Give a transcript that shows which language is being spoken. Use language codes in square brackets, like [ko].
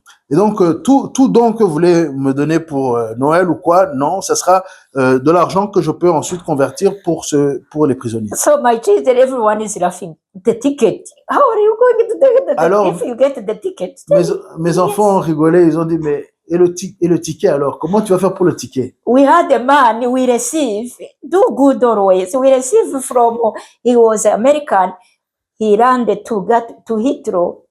[fr] Et donc, tout don que vous voulez me donner pour Noël ou quoi, non, ça sera de l'argent que je peux ensuite convertir pour les prisonniers. [en] So my children, everyone is laughing. The ticket. How are you going to get the [fr] Alors, [en] if you get the ticket? [fr] Mes enfants ont rigolé, ils ont dit, mais et le ticket alors? Comment tu vas faire pour le ticket? [en] We had a man we receive, do good always. We receive from, he was American. He ran to Heathrow.